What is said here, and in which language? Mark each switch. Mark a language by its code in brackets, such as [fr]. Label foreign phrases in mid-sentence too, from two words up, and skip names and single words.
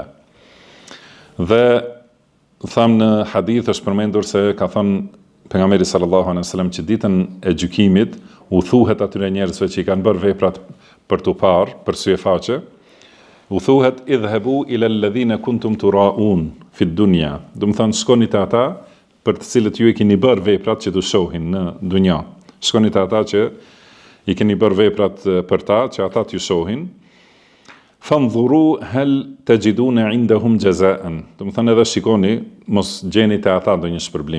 [sq] Dhe tham në hadith është përmendur se ka thënë pejgamberi [ar] صلى الله عليه وسلم [sq] që ditën e gjykimit u thuhet atyre njerëzve që i kanë bërë veprat për tu parë, për syefaqe, u thuhet [ar] اذهبوا إلى الذين كنتم تراؤون في الدنيا. [sq] Domethënë shkoni te ata për të cilët ju i keni bërë veprat që të shohin në dunja. Shkoni te ata që i keni bërë veprat për ta, që ata t'ju shohin. [ar] فانظروا هل تجدون عندهم جزاء. [sq] Domethënë edhe shikoni, mos gjeni te ata ndonjë shpërblim.